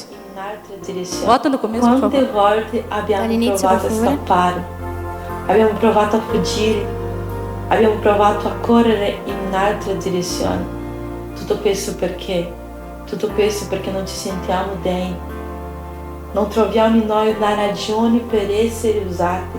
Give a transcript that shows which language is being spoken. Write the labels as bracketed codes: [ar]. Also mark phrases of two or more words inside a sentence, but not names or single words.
[it] In altre direzioni. [pt] Volta no começo, por [it] Quante [pt] favor. [it] volte abbiamo Dall'inizio, provato a per favore. scappare, abbiamo provato a fuggire, abbiamo provato a correre in altre direzioni. Tutto questo perché? Tutto questo perché non ci sentiamo degni. Non troviamo in noi la ragione per essere usati.